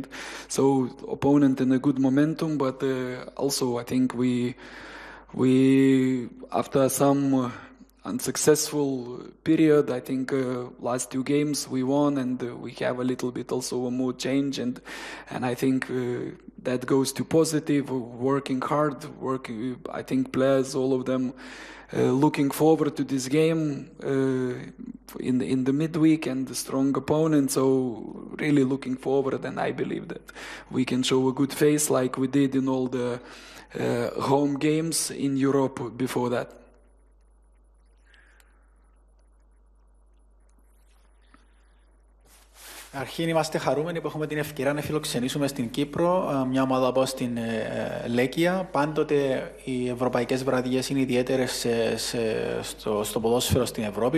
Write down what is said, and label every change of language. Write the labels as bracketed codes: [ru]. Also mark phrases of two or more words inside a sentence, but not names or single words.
[en] So opponent in a good momentum, but also I think we after some unsuccessful period, I think last 2 games we won, and we have a little bit also a mood change, and I think that goes to positive, working hard, I think players, all of them looking forward to this game in the midweek, and the strong opponent, so really looking forward, and I believe that we can show a good face like we did in all the home games in Europe before that. [el] Αρχήν είμαστε χαρούμενοι που έχουμε την ευκαιρία να φιλοξενήσουμε στην Κύπρο μια ομάδα όπως την Legia. Πάντοτε οι ευρωπαϊκές βραδιές είναι ιδιαίτερες στο ποδόσφαιρο στην Ευρώπη.